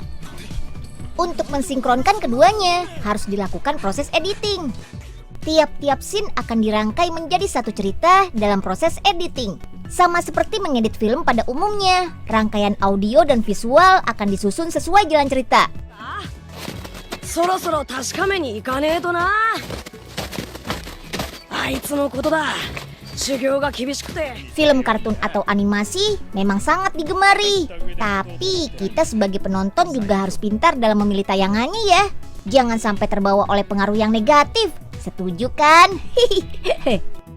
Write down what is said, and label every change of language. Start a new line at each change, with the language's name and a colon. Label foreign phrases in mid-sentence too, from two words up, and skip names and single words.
Indonesian: Untuk mensinkronkan keduanya, harus dilakukan proses editing. Tiap-tiap scene akan dirangkai menjadi satu cerita dalam proses editing. Sama seperti mengedit film pada umumnya, rangkaian audio dan visual akan disusun sesuai jalan cerita.
Japanese: そろそろ確かめに行かねえとな。あいつのことだ。修行が厳しくて。
Indonesian: Film kartun atau animasi memang sangat digemari. Tapi kita sebagai penonton juga harus pintar dalam memilih tayangannya ya. Jangan sampai terbawa oleh pengaruh yang negatif. Setuju kan?